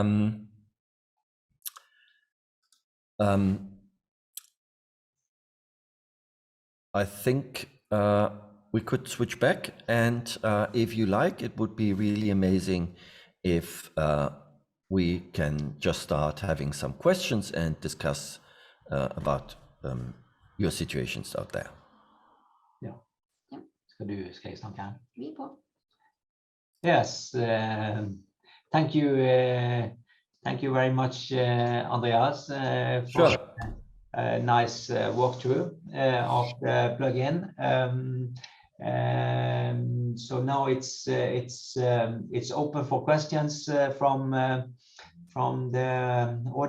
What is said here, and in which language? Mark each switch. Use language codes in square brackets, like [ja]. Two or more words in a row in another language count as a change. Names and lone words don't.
[en] I think we could switch back, and if you like, it would be really amazing if we can just start having some questions and discuss about your situations out there. Yeah. [no] Skal jeg snakke? Vi er på. [en] Yes, thank you very much, Andreas, for a nice walkthrough of the plugin. So now it's open for questions from the audience.